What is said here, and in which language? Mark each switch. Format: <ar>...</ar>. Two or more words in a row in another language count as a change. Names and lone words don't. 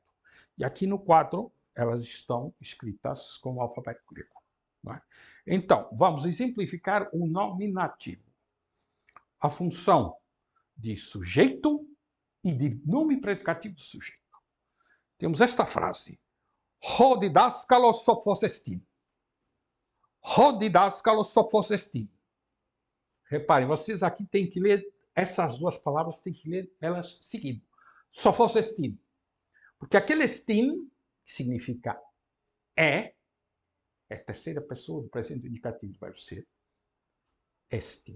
<pt>E aqui no quadro, elas estão escritas com o alfabeto grego. Não é? Então, vamos exemplificar o nominativo. A função de sujeito e de nome predicativo do sujeito. Temos esta frase.</pt> <el>Ὁ διδάσκαλος σοφός ἐστιν. Ὁ διδάσκαλος σοφός ἐστιν.</el> <pt>Reparem, vocês aqui têm que ler essas duas palavras, têm que ler elas seguindo.</pt> <el>Σοφός ἐστιν.</el> <pt>Porque aquele estin, que significa é a terceira pessoa do presente indicativo do verbo ser, estin.</pt>